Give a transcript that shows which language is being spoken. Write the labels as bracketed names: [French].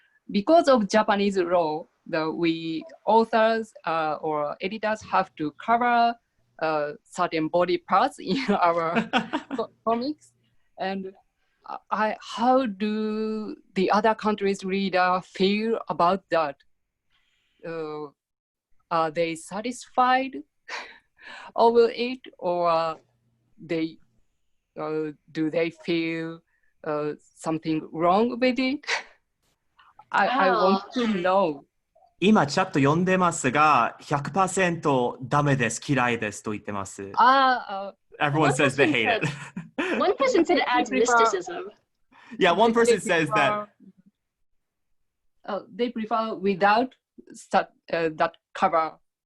[English] Because of Japanese law, we authors or editors have to cover certain body parts in our comics, and how do the other countries' reader feel about that? Are they satisfied over it, or do they feel something wrong with it? I want to know. [Japanese] 今チャット読んでますが、100% ダメです、嫌いですと言ってます。 [English] Everyone says they hate it. One person said it adds mysticism. Yeah, one person says that. They prefer without that cover.